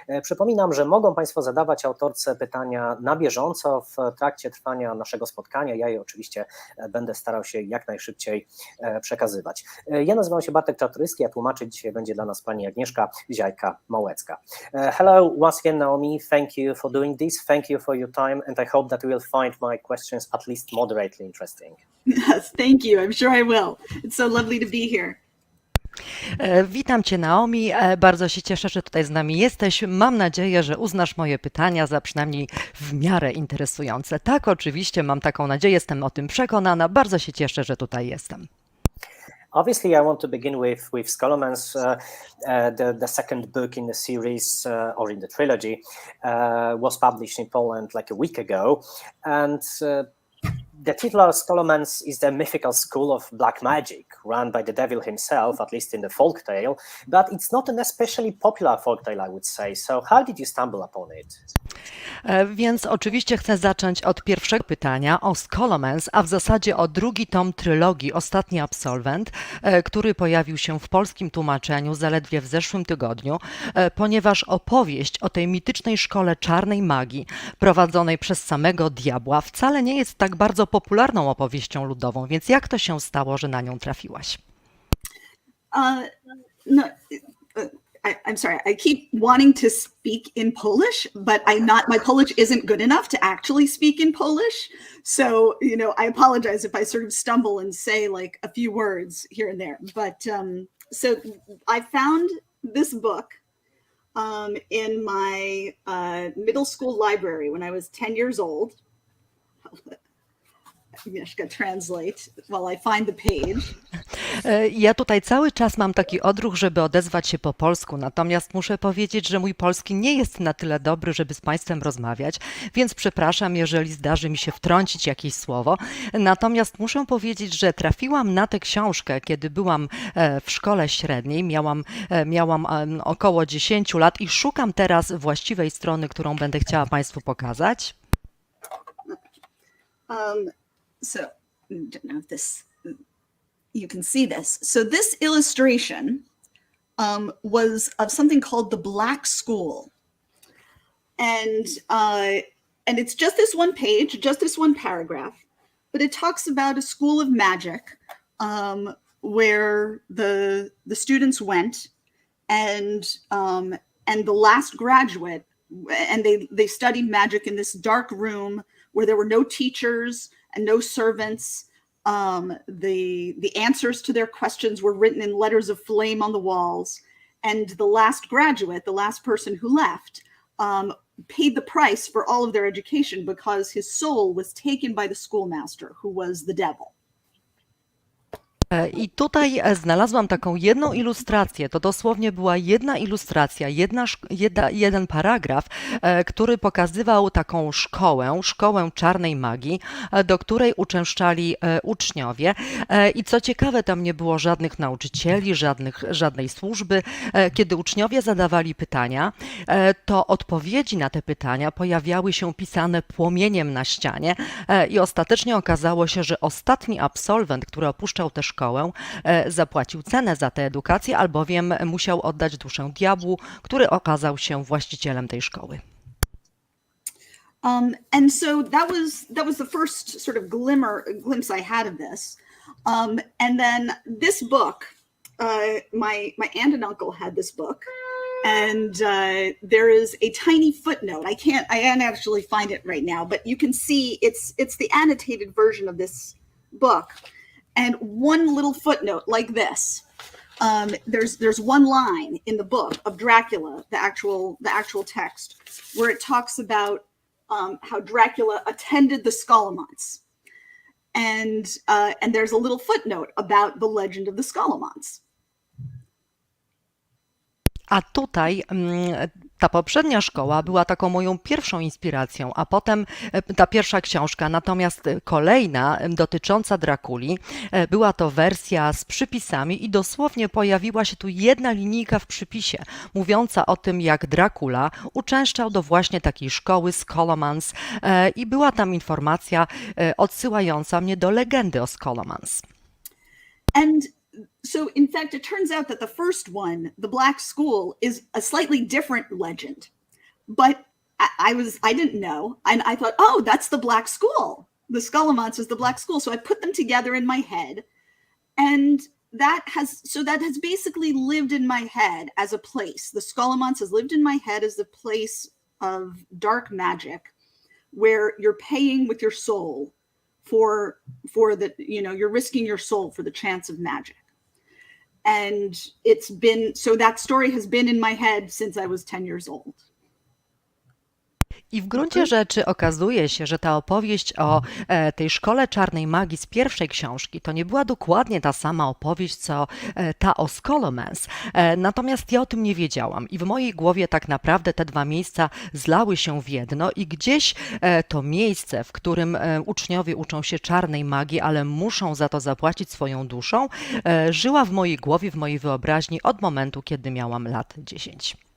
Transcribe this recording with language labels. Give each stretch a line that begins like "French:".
Polish: Przypominam, że mogą Państwo zadawać autorce pytania na bieżąco w trakcie trwania naszego spotkania. Ja je oczywiście będę starał się jak najszybciej przekazywać. Ja nazywam się Bartek Czartoryski, a tłumaczyć dzisiaj będzie dla nas pani Agnieszka Ziajka-Małecka.
English: Hello once again, Naomi. Thank you for doing this. Thank you for your time, and I hope that you will find my questions at least moderately interesting. Yes, thank you. I'm sure I will. It's so lovely to be here.
Polish: Witam Cię, Naomi. Bardzo się cieszę, że tutaj z nami jesteś. Mam nadzieję, że uznasz moje pytania za przynajmniej w miarę interesujące. Tak, oczywiście, mam taką nadzieję, jestem o tym przekonana. Bardzo się cieszę, że tutaj jestem.
English: Obviously, I want to begin with Scholomance. The second book in the series or in the trilogy was published in Poland like a week ago, and the title of Scholomance is the mythical school of black magic run by the devil himself, at least in the folk tale, but it's not an especially popular folk tale, I would say. So how did you stumble upon it?
Polish: Więc oczywiście chcę zacząć od pierwszego pytania o Scholomance, a w zasadzie o drugi tom trylogii Ostatni absolwent, który pojawił się w polskim tłumaczeniu zaledwie w zeszłym tygodniu, ponieważ opowieść o tej mitycznej szkole czarnej magii prowadzonej przez samego diabła wcale nie jest tak bardzo popularną opowieścią ludową, więc jak to się stało, że na nią trafiłaś?
English: No, I'm sorry, I keep wanting to speak in Polish, but my Polish isn't good enough to actually speak in Polish. So, I apologize if I sort of stumble and say like a few words here and there. But so I found this book in my middle school library when I was 10 years old. Agnieszka, translate while I find the page.
Polish: Ja tutaj cały czas mam taki odruch, żeby odezwać się po polsku, natomiast muszę powiedzieć, że mój polski nie jest na tyle dobry, żeby z Państwem rozmawiać, więc przepraszam, jeżeli zdarzy mi się wtrącić jakieś słowo. Natomiast muszę powiedzieć, że trafiłam na tę książkę, kiedy byłam w szkole średniej, miałam około 10 lat i szukam teraz właściwej strony, którą będę chciała Państwu pokazać.
English: So, I don't know if you can see this. So this illustration was of something called the Black School. And it's just this one page, just this one paragraph, but it talks about a school of magic where the students went and the last graduate, and they studied magic in this dark room where there were no teachers and no servants. The answers to their questions were written in letters of flame on the walls. And the last graduate, the last person who left, paid the price for all of their education because his soul was taken by the schoolmaster, who was the devil.
Polish: I tutaj znalazłam taką jedną ilustrację, to dosłownie była jedna ilustracja, jeden paragraf, który pokazywał taką szkołę czarnej magii, do której uczęszczali uczniowie. I co ciekawe, tam nie było żadnych nauczycieli, żadnej służby. Kiedy uczniowie zadawali pytania, to odpowiedzi na te pytania pojawiały się pisane płomieniem na ścianie i ostatecznie okazało się, że ostatni absolwent, który opuszczał tę szkołę, zapłacił cenę za tę edukację, albowiem musiał oddać duszę diabłu, który okazał się właścicielem tej szkoły.
English: And so that was the first sort of glimpse I had of this. And then this book, my aunt and uncle had this book. And there is a tiny footnote. I can't actually find it right now, but you can see it's the annotated version of this book. And one little footnote like this. There's one line in the book of Dracula, the actual text, where it talks about how Dracula attended the Scholomance. And there's a little footnote about the legend of the Scholomance.
Polish: A tutaj Ta poprzednia szkoła była taką moją pierwszą inspiracją, a potem ta pierwsza książka, natomiast kolejna dotycząca Drakuli, była to wersja z przypisami i dosłownie pojawiła się tu jedna linijka w przypisie, mówiąca o tym, jak Dracula uczęszczał do właśnie takiej szkoły Scholomance i była tam informacja odsyłająca mnie do legendy o Scholomance.
English: And so, in fact, it turns out that the first one, the Black School, is a slightly different legend. But I didn't know, and I thought, oh, that's the Black School. The Scholomance is the Black School. So I put them together in my head, and that has basically lived in my head as a place. The Scholomance has lived in my head as a place of dark magic, where you're paying with your soul for the, you're risking your soul for the chance of magic. And so that story has been in my head since I was 10 years old.
Polish: I w gruncie rzeczy okazuje się, że ta opowieść o tej szkole czarnej magii z pierwszej książki to nie była dokładnie ta sama opowieść, co ta o Scholomance. Natomiast ja o tym nie wiedziałam i w mojej głowie tak naprawdę te dwa miejsca zlały się w jedno i gdzieś to miejsce, w którym uczniowie uczą się czarnej magii, ale muszą za to zapłacić swoją duszą, żyła w mojej głowie, w mojej wyobraźni od momentu, kiedy miałam lat 10.